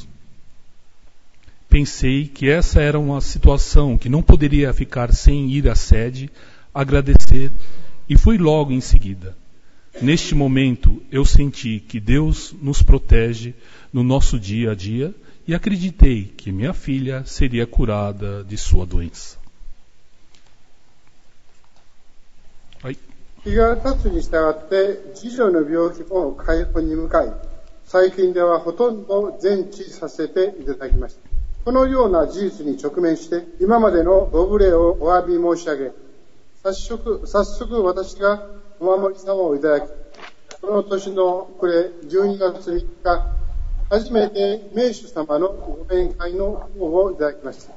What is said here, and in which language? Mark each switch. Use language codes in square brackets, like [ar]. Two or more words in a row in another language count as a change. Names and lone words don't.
[pt] Pensei que essa era uma situação que não poderia ficar sem ir à sede, agradecer, e fui logo em seguida. Neste momento, eu senti que Deus nos protege no nosso dia a dia e acreditei que minha filha seria curada de sua doença. [ja] 日が経つに従って次女の病気も回復に向かい、最近ではほとんど全治させていただきました。このような事実に直面して、今までのご無礼をお詫び申し上げ、早速私がお守り様をいただき、この年の暮れ12月3日、初めて名手様のご面会の方をいただきました。